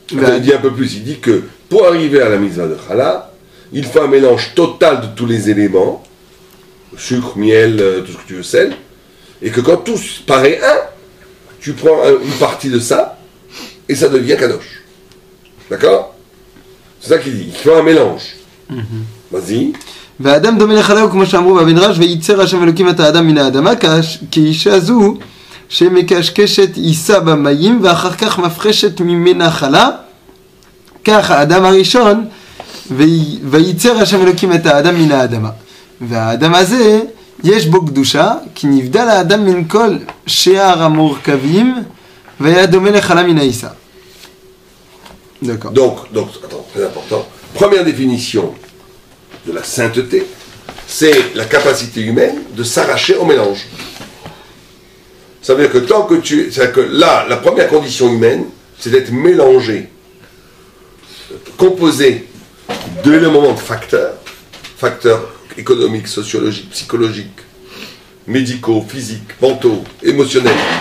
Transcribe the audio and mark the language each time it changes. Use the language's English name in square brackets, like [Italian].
[French] Il dit un peu plus, il dit que pour arriver à la mitzvah de chala, il faut un mélange total de tous les éléments, sucre, miel, tout ce que tu veux, sel, et que quand tout paraît un, tu prends une partie de ça, et ça devient kadosh. D'accord? C'est ça qu'il dit, il faut un mélange. Vas-y. [Hebrew] והאדם דומה לחלה, כמו שאמרו במדרש, וייצר השם אלוקים את האדם מן האדמה, כאישה זו שמקשקשת עיסה במים, ואחר כך מפחשת ממנה חלה, כך האדם הראשון, וייצר השם אלוקים את האדם מן האדמה. והאדם הזה, יש בו קדושה, כי נבדל האדם מן כל שאר המורכבים, והיה דומה לחלה מן העיסה. [French] D'accord. Donc, attends, très important. Première définition de la sainteté, c'est la capacité humaine de s'arracher au mélange. Ça veut dire que c'est-à-dire que là, la première condition humaine, c'est d'être mélangé, composé d'éléments de facteurs économiques, sociologiques, psychologiques, médicaux, physiques, mentaux, émotionnels.